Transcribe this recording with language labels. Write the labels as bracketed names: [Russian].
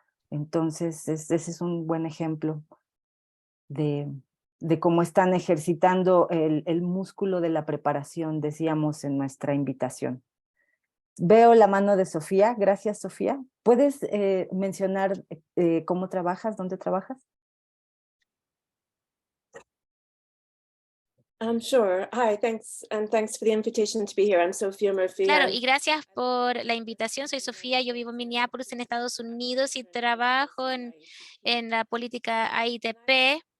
[Spanish] Entonces, ese es un buen ejemplo de cómo están ejercitando el músculo de la preparación, decíamos en nuestra invitación. Veo la mano de Sofía. Gracias, Sofía. ¿Puedes mencionar cómo trabajas, dónde trabajas? [English] Sure. Hi, thanks, and thanks for the invitation to be here. I'm Sophia Murphy. [Spanish] Claro, y gracias por la invitación. Soy Sofía, yo vivo en Minneapolis, en Estados Unidos, y trabajo en la política AITP.